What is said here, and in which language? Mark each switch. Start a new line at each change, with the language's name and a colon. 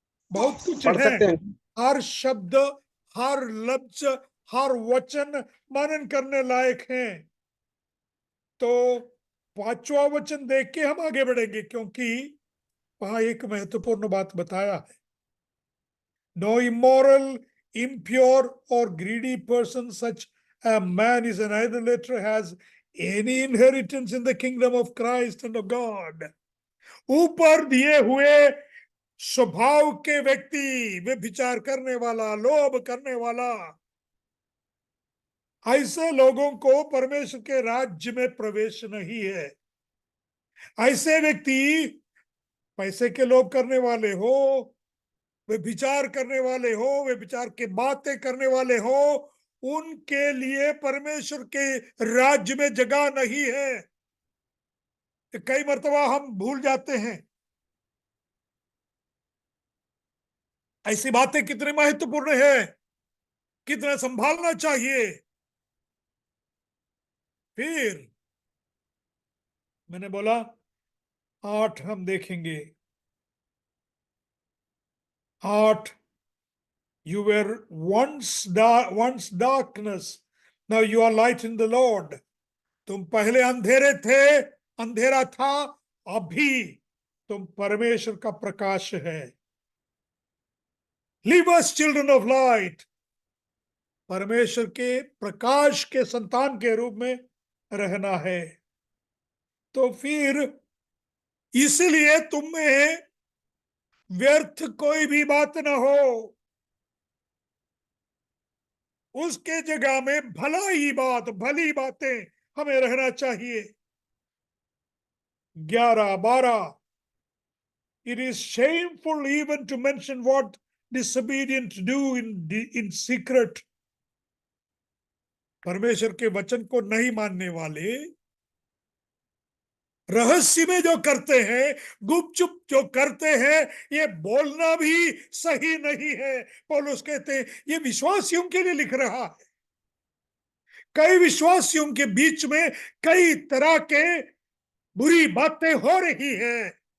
Hindi: बहुत कुछ पढ़ है, सकते हैं। हर शब्द, हर लफ्ज, हर वचन मनन करने लायक है। तो 5वां वचन देख के हम आगे बढ़ेंगे, क्योंकि वहां एक महत्वपूर्ण बात बताया है।
English: No immoral, impure, or greedy person, such a man is an idolater, has any inheritance in the kingdom of Christ and of God.
Hindi: ऊपर दिए हुए स्वभाव के व्यक्ति, वे विचार करने वाला, लोभ करने वाला, ऐसे लोगों को परमेश्वर के राज्य में प्रवेश नहीं है। ऐसे व्यक्ति पैसे के लोभ करने वाले हो, वे विचार करने वाले हो, वे विचार की बातें करने वाले हो, उनके लिए परमेश्वर के राज्य में जगह नहीं है। कई मर्तबा हम भूल जाते हैं। ऐसी बातें कितनी महत्वपूर्ण है, कितना संभालना चाहिए। फिर मैंने बोला 8 हम देखेंगे।
English: 8, you were once darkness, now you are light in the Lord.
Hindi: तुम पहले अंधेरे थे, अंधेरा था, अभी तुम परमेश्वर का प्रकाश है।
English: Live as children of light,
Hindi: परमेश्वर के प्रकाश के संतान के रूप में रहना है। तो फिर इसलिए तुम में व्यर्थ कोई भी बात ना हो, उसके जगह में भलाई बात, भली बातें हमें रहना चाहिए।
English: 11, 12, it is shameful even to mention what disobedient do in secret.
Hindi: परमेश्वर के वचन को नहीं मानने वाले रहस्य में जो करते हैं, गुपचुप जो करते हैं, ये बोलना भी सही नहीं है। पौलुस कहते हैं ये विश्वासियों के लिए लिख रहा है। कई विश्वासियों के बीच में कई तरह के बुरी बातें हो रही हैं।